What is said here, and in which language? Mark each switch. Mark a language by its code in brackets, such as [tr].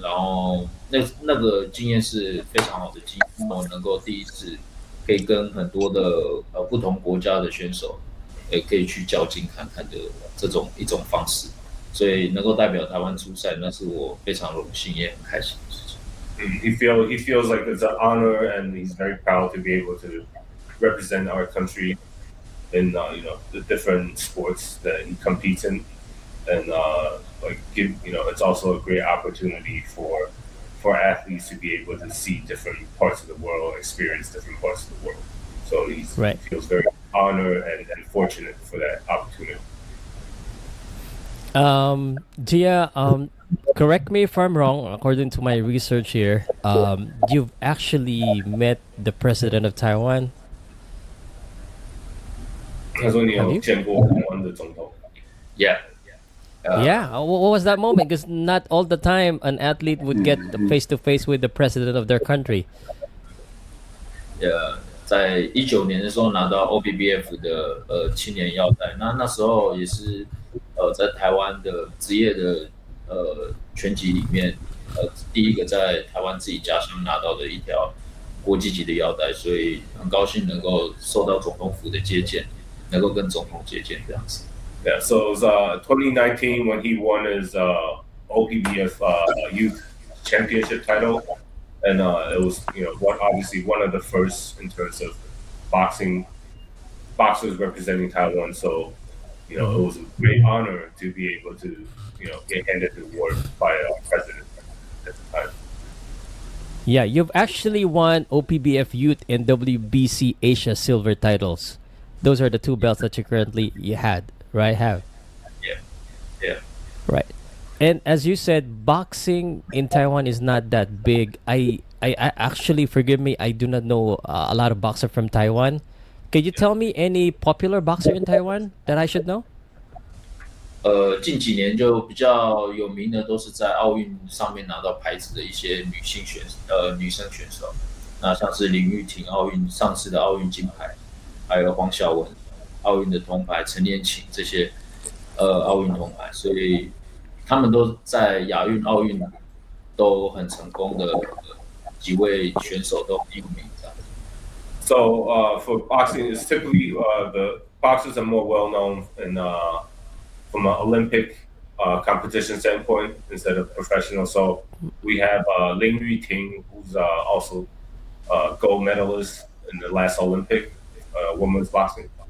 [zh] 然后那个经验是非常好的经验，我能够第一次可以跟很多的不同国家的选手，也可以去较劲看看的一种方式，所以能够代表台湾出赛，那是我非常荣幸也很开心的事情。 [en] He feels like it's an honor, and he's very proud to be able to represent our country in the different sports that he competes in, and it's also a great opportunity for athletes to be able to see different parts of the world, experience different parts of the world. So he feels very honored and fortunate for that opportunity. Gia, correct me if I'm wrong. According to my research here, you've actually met the president of Taiwan. [zh] 他说你有见过台湾的总统 [en] Yeah. Yeah. What was that moment? Because not all the time an athlete would get face to face with the president of their country. [zh] 在19年的时候拿到 OBBF 的青年腰带，那时候也是在台湾的职业的拳击里面第一个在台湾自己家乡拿到的一条国际级的腰带，所以很高兴能够受到总统府的接见，能够跟总统接见这样子。 [en] Yeah, so it was 2019 when he won his OPBF Youth Championship title, and it was obviously one of the first in terms of boxers representing Taiwan. So it was a great honor to be able to get handed the award by our president at the time. Yeah, you've actually won OPBF Youth and WBC Asia silver titles. Those are the two belts that you had. Right, Yeah. Right, and as you said, boxing in Taiwan is not that big. I actually, forgive me, I do not know a lot of boxers from Taiwan. Could you tell me any popular boxer in Taiwan that I should know? [zh] 近几年就比较有名的都是在奥运上面拿到牌子的一些女生选手，那像是林玉婷上次的奥运金牌。还有黄晓雯奥运的铜牌，陈念琴这些奥运铜牌，所以他们都在亚运、奥运都很成功的几位选手都很有名。 [en] So for boxing, it's typically the boxers are more well known in from an Olympic competition standpoint instead of professional. So we have Ling Yuting, who's also gold medalist in the last Olympic women's boxing.